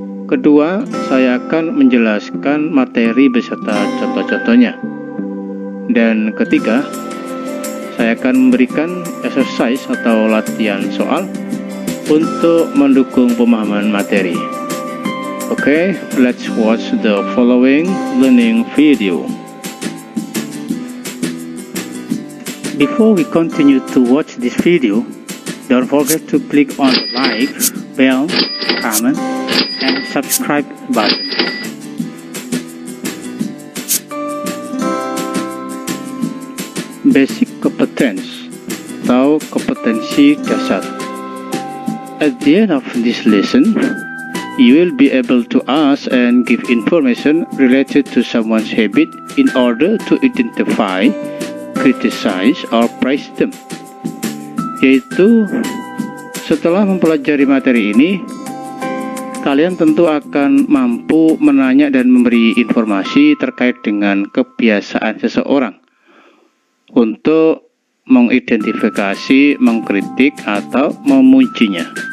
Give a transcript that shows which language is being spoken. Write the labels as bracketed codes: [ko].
[id] Kedua, saya akan menjelaskan materi beserta contoh-contohnya. Dan ketiga, saya akan memberikan exercise atau latihan soal untuk mendukung pemahaman materi. [en] Oke, let's watch the following learning video. Before we continue to watch this video, don't forget to click on the like, bell, comment, and subscribe button. Basic competence [id] atau kompetensi dasar. [en] At the end of this lesson, you will be able to ask and give information related to someone's habit in order to identify, criticize, or praise them. [id] Yaitu setelah mempelajari materi ini, kalian tentu akan mampu menanya dan memberi informasi terkait dengan kebiasaan seseorang untuk mengidentifikasi, mengkritik, atau memujinya.